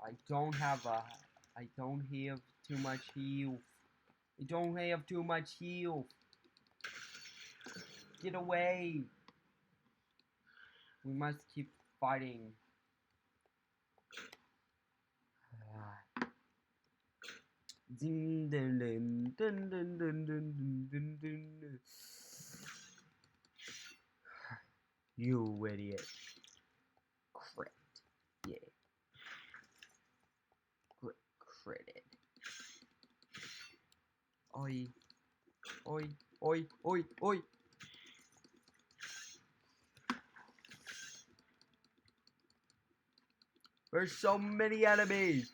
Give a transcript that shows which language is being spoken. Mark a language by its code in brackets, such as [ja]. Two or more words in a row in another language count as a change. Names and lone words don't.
[en] I don't have too much heal. I don't have too much heal. Get away. We must keep fighting. Ding, dun, dun, dun, dun, dun, dun, dun, dun. You idiot. Crit. Yeah. Critted. Oi. Oi. Oi. Oi. Oi. There's so many enemies.